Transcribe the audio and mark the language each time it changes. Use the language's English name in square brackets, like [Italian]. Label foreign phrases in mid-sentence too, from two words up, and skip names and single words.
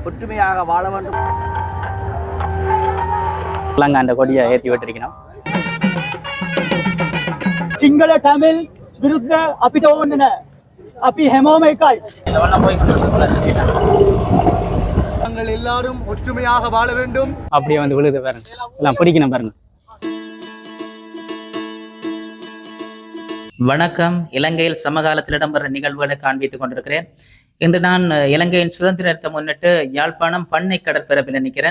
[Tamil] ஒற்றுமையாக வாழ வேண்டும். அந்த கொடியை ஏற்றி விட்டுருக்கணும். [Sinhala] සිංහල ටැමිල් විරුද්ධ අපිට ඕන්න නෑ. අපි හැමෝම එකයි. [Tamil] நாங்கள் எல்லாரும் ஒற்றுமையாக வாழ வேண்டும். அப்படியே வந்து விழுது பாருங்க, எல்லாம் பிடிக்கணும் பாருங்க. வணக்கம். இலங்கையில் சமகாலத்தில் இடம்பெற நிகழ்வுகளை காண்பித்துக் கொண்டிருக்கிறேன். இன்று நான் இலங்கையின் சுதந்திரத்தை முன்னிட்டு யாழ்ப்பாணம் பண்ணை கடற்பரப்பில் நிற்கிறேன்.